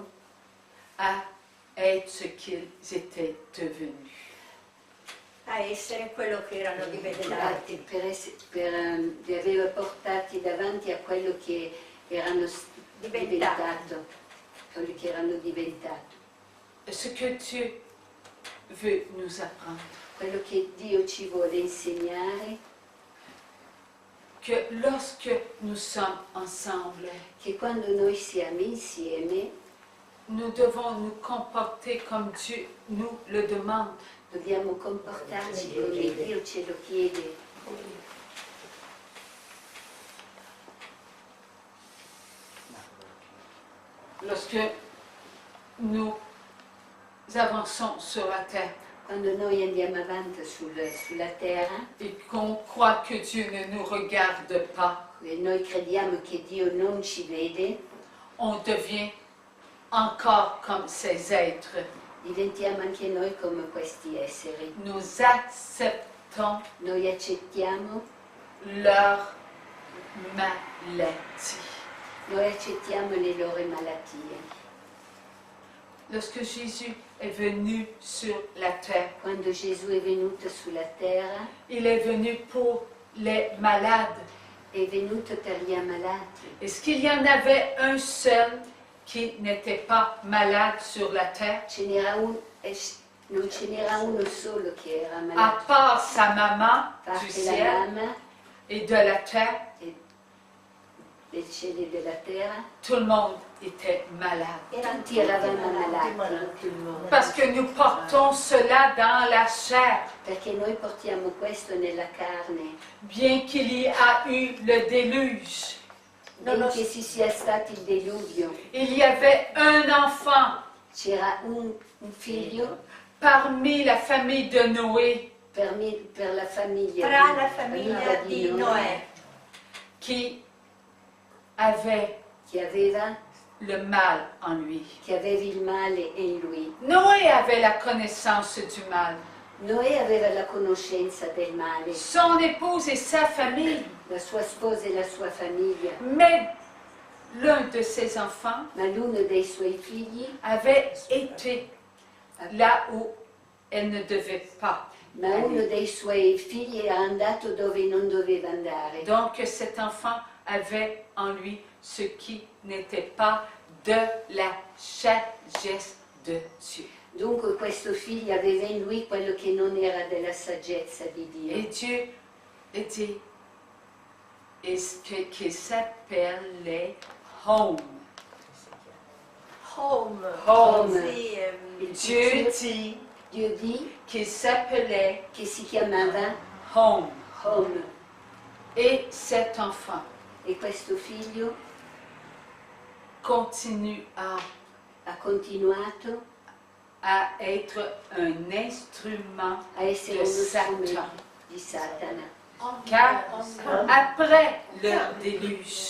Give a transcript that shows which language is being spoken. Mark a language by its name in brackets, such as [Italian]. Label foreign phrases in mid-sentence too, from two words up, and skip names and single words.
[French] à être ce qu'ils étaient devenus. [Italian] A essere quello che erano diventati. li aveva portati davanti a quello che erano quello che erano diventati. [French] Ce que Dieu veut nous apprendre, [Italian] Quello che Dio ci vuole insegnare, [French] que lorsque nous sommes ensemble, [Italian] che quando noi siamo insieme [French] nous devons nous comporter comme Dieu nous le demande. [Italian] dobbiamo comportarci come Dio ce lo chiede. [French] Lorsque nous avançons sur la terre [Italian] Quando noi andiamo avanti sulla terra [French] et qu'on croit que Dieu ne nous regarde pas, [Italian] e noi crediamo che Dio non ci vede, [French] on devient encore comme ces êtres. [Italian] diventiamo anche noi come questi esseri. [French] Nous acceptons [Italian] Noi accettiamo, [French] leur maladie. [Italian] noi accettiamo le loro malattie. [French] Lorsque Jésus est venu sur la terre, [Italian] Quando Gesù è venuto sulla terra, [French] il est venu pour les malades. [Italian] è venuto per gli ammalati. [French] Est-ce qu'il y en avait un seul qui n'était pas malade sur la terre? [Italian] Non ce n'era uno solo che era [French] À [Italian] malato, [French] part sa maman [Italian] a [French] du [Italian] parte la [French] ciel [Italian] mamma [French] et de la terre, [Italian] del cielo e della terra, [French] tout le monde était malade. [Italian] tutti eravamo malati, [French] Parce que nous portons cela dans la chair. [Italian] perché noi portiamo questo nella carne. [French] Bien qu'il y a eu le déluge, [Italian] Benché ci sia stato il diluvio, [French] il y avait un enfant [Italian] c'era un figlio [French] parmi la famille de Noé [Italian] per la famiglia, Tra la famiglia di Noè, [French] qui avait [Italian] che aveva il male in lui. [French] Noé avait la connaissance du mal. [Italian] Noè aveva la conoscenza del male, [French] Son épouse et sa famille. [Italian] la sua sposa e la sua famiglia, [French] Mais l'un de ses enfants [Italian] ma l'uno dei suoi figli, [French] avait été là où elle ne devait pas. [Italian] ma uno dei suoi figli era andato dove non doveva andare. [French] Donc cet enfant avait en lui ce qui n'était pas de la sagesse de Dieu. [Italian] Dunque questo figlio aveva in lui quello che non era della saggezza di [French] Et [Italian] Dio. [French] Dieu était, qu'il s'appelait Home. [Italian] home, Home. sì, [French] Dieu dit [Italian] Dio dit [French] qu'il s'appelait [Italian] che si chiamava [French] Home. [Italian] Home, [French] Et cet enfant [Italian] e questo figlio [French] continue [Italian] ha continuato [French] à être un instrument [Italian] a essere [French] de [Italian] uno [French] Satan. [Italian] strumento di Satana, [French] Car après le déluge,